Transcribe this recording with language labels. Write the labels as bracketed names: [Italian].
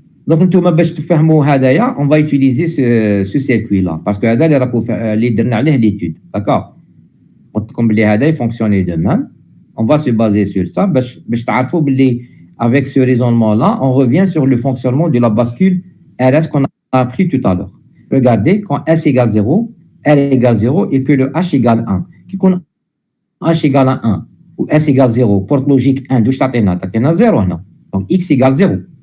[French] Donc, [Arabic] نتوما باش تفهموا هذايا [French] on va utiliser ce circuit là parce que [Arabic] هذا اللي راكو اللي درنا عليه [French] l'étude. D'accord. [Arabic] قلت لكم بلي هذا يفونكسيوني [French] de même. On va se baser sur ça [Arabic] باش تعرفوا بلي [French] avec ce raisonnement là on revient sur le fonctionnement de la bascule RS qu'on a appris tout à l'heure. Regardez, quand S égale 0, R égale 0 et que le H égale 1. Qui qu'on H égale à 1 ou S égale 0, porte logique 1, d'où t'as 0 هنا. Donc X égale 0.